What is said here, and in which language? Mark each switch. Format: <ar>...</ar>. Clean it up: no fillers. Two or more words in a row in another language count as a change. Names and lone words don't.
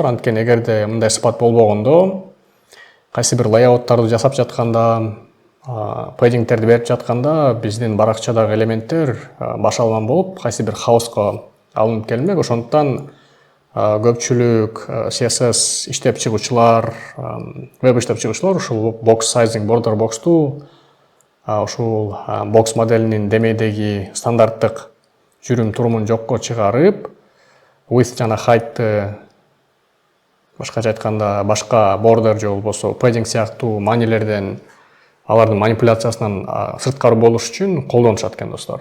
<ky>Анткени эгерде мындай сыпат болбогондо, кайсы бир лейауттарды жасап жатканда, paddingтерди берип жатканда, биздин баракчадагы элементтер башалман болуп, кайсы бир хаоска алынып келмек. Ошондуктан көпчүлүк CSS иштеп чыгуучулар, веб иштеп чыгуучулар ушул</ky> <en>box sizing border box'ту</en> <ky>ушул бокс моделинин демейдеги стандарттык жүрүм турумун жокко чыгарып, width жана height'ты башкача айтканда башка border же болбосо padding сыяктуу маанилерден, алардын манипуляциясынан сырткары болуш үчүн колдонушат экен достор.</ky>